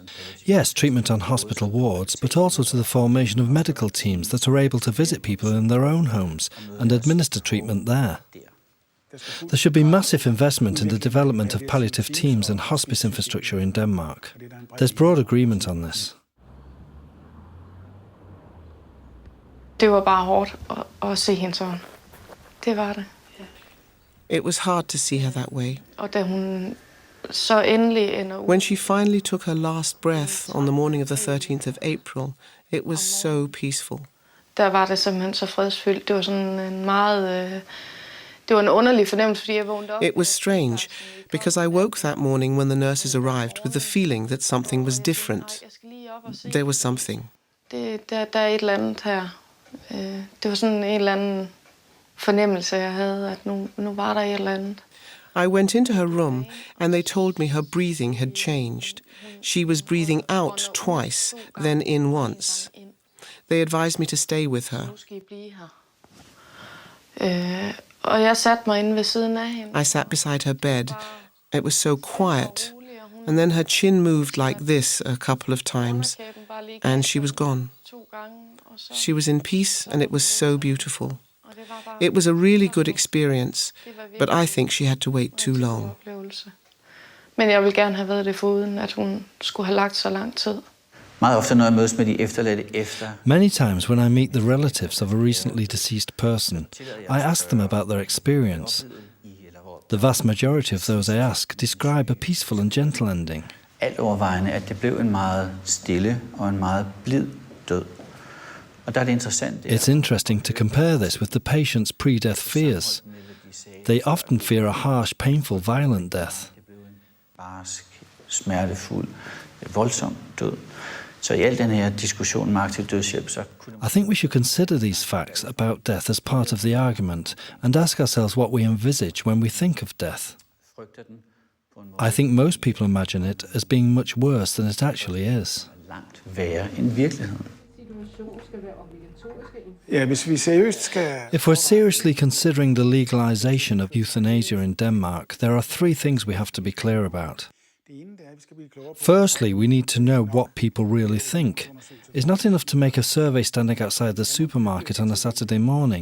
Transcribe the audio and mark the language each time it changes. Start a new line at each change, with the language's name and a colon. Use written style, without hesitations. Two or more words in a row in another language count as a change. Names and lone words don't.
English: Yes, treatment on hospital wards, but also to the formation of medical teams that are able to visit people in their own homes and administer treatment there. There should be massive investment in the development of palliative teams and hospice infrastructure in Denmark. There's broad agreement on this.
Danish: Det var bare hårdt at se hende sådan. Det var det.
English: It was hard to see her that way.
Danish: Og da hun så endelig ender ud.
English: When she finally took her last breath on the morning of the 13th of April, it was so peaceful.
Danish: Der var det simpelthen så fredsfyldt. Det var sådan en meget... Det var en underlig fornemmelse, fordi jeg vågnede op.
English: It was strange, because I woke that morning when the nurses arrived with the feeling that something was different. There was something.
Danish: Der er et eller andet her. Det var sådan en eller anden fornemmelse, jeg havde, at nu var der et eller andet.
English: I went into her room and they told me her breathing had changed. She was breathing out twice, then in once. They advised me to stay with her.
Danish: Og jeg satte mig inde ved siden af hende.
English: I sat beside her bed. It was so quiet. And then her chin moved like this a couple of times, and she was gone. She was in peace, and it was so beautiful. It was a really good experience, but I think she had to wait too long.
Danish: Men jeg ville gerne have været det foruden, at hun skulle have lagt så lang tid. Meget ofte, når jeg mødes med de efterladte efter.
English: Many times when I meet the relatives of a recently deceased person, I ask them about their experience. The vast majority of those I ask describe a peaceful and gentle ending.
Danish: Alt overvejende, at det blev en meget stille og en meget blid død. Og der er det interessant.
English: It's interesting to compare this with the patient's pre-death fears. They often fear a harsh, painful, violent death.
Danish: Barsk, smertefuld, voldsom død. Så i al den her diskussion om aktiv dødshjælp, så
English: I think we should consider these facts about death as part of the argument and ask ourselves what we envisage when we think of death. I think most people imagine it as being much worse than it actually is.
Danish: langt værre end virkeligheden.
English: If we're seriously considering the legalization of euthanasia in Denmark, there are three things we have to be clear about. Firstly, we need to know what people really think. It's not enough to make a survey standing outside the supermarket on a Saturday morning.